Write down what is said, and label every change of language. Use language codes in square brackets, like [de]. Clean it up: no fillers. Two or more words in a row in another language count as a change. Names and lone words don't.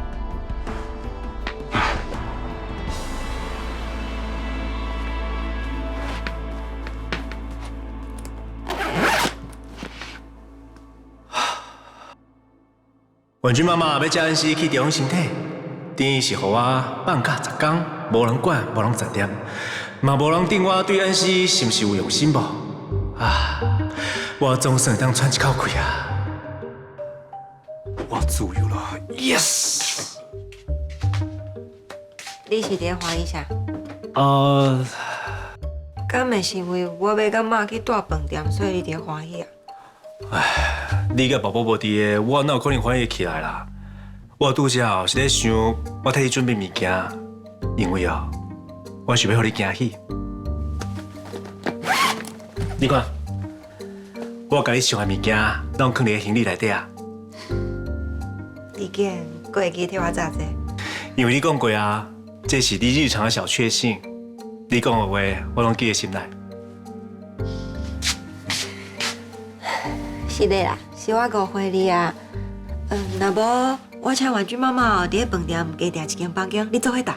[nan] 文君妈妈要叫恩熙去调养身体，等于是予我放假10天，无人管，无人杂念，嘛无人定我对恩熙是毋是有用心无？啊，我总算当喘一口气啊！我自由了 ，yes！你是伫欢喜啥？敢会是因为我要甲妈去住饭店，所以你伫欢喜啊？你甲宝宝无伫的，我哪有可能欢喜起来啦？我拄则是咧想，我替你准备物件，因为我想要互你惊喜。你看，我甲你想的物件，拢放伫行李内底啊。意见，佫会记替我早者。因为你讲过啊，这是你日常的小确幸。你讲的话，我拢记在心内。是的啦，是我误会你啊。若无我请婉君妈妈伫个饭店加订一间房间，你做伙住。